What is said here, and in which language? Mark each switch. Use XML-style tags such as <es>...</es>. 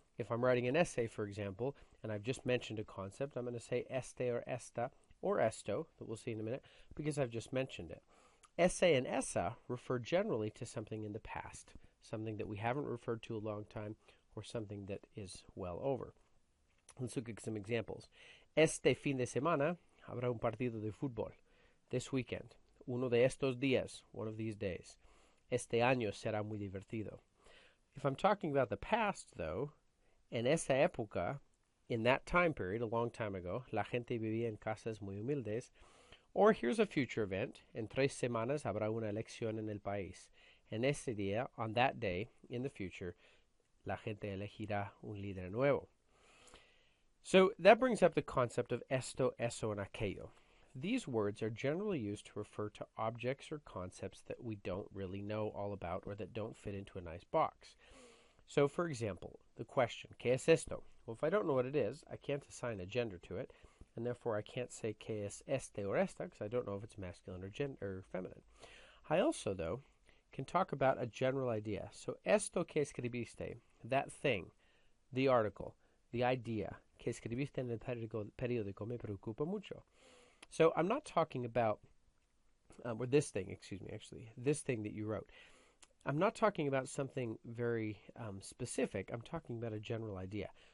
<en>If I'm writing an essay, for example, and I've just mentioned a concept, I'm going to say este or esta or esto, that we'll see in a minute, because I've just mentioned it. Esse and essa refer generally to something in the past, something that we haven't referred to a long time, or something that is well over. Let's look at some examples.</en> <es>Este fin de semana habrá un partido de fútbol.</es> <en>This weekend.</en> <es>Uno de estos días,</es> <en>one of these days.</en> <es>Este año será muy divertido.</es> <en>If I'm talking about the past, though,</en> <es>en esa época,</es> <en>in that time period, a long time ago,</en> <es>la gente vivía en casas muy humildes.</es> <en>Or here's a future event.</en> <es>En 3 semanas habrá una elección en el país. En ese día,</es> <en>on that day, in the future,</en> <es>la gente elegirá un líder nuevo.</es> <en>So that brings up the concept of esto, eso, and aquello. These words are generally used to refer to objects or concepts that we don't really know all about or that don't fit into a nice box. So, for example, the question,</en> <es>¿qué es esto?</es> <en>Well, if I don't know what it is, I can't assign a gender to it, and therefore I can't say ¿qué es este or esta? Because I don't know if it's masculine or feminine. I also, though, can talk about a general idea.</en> <es>So, esto que escribiste,</es> <en>that thing, the article, the idea,</en> <es>que escribiste en el periódico me preocupa mucho.</es> <en>So I'm not talking about, or this thing that you wrote. I'm not talking about something very specific. I'm talking about a general idea.</en>